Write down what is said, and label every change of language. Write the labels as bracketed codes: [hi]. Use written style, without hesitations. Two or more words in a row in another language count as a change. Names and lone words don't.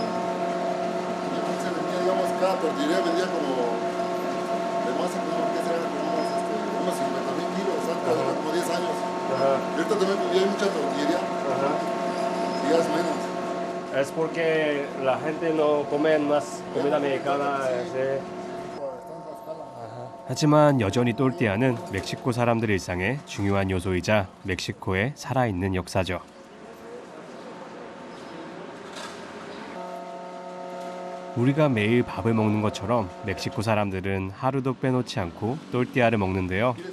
[es] Se vendía, digamos, cada tortillería vendía como de masa, como que será como unos 50,000 kilos, antes, como 10 años. Ajá. Y ahorita también ya hay mucha tortillería. Ajá. Y ya es menos. Es porque la gente no come más comida mexicana. Sí. [ko] 하지만 여전히 또르띠아는 멕시코 사람들 일상의 중요한 요소이자 멕시코의 살아있는 역사죠. 우리가 매일 밥을 먹는 것처럼 멕시코 사람들은 하루도 빼놓지 않고 또르띠아를 먹는데요.